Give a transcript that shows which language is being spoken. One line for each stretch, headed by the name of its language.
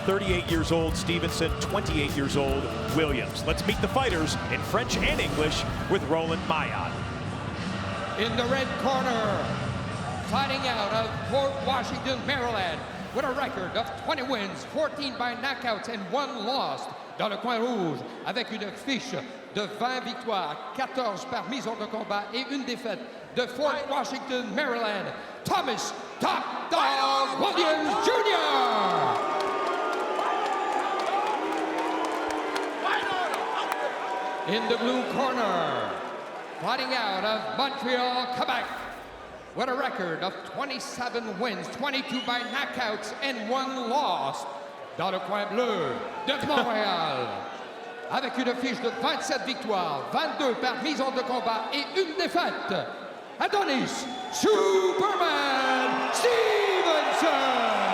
English: 38 years old, Stevenson, 28 years old, Williams. Let's meet the fighters in French and English with Roland Maillard. In the red corner, fighting out of Fort Washington, Maryland, with a record of 20 wins, 14 by knockouts and 1 loss.
French: Dans le coin rouge, avec une fiche de 20 victoires, 14 par mise hors de combat et 1 défaite, de Fort Washington, Maryland, Thomas Top Dog Williams Jr.
English: In the blue corner, fighting out of Montreal, Quebec, with a record of 27 wins, 22 by knockouts and 1 loss.
French: Dans le coin bleu de Montréal, avec une fiche de 27 victoires, 22 par mise hors de combat et 1 défaite, Adonis Superman Stevenson.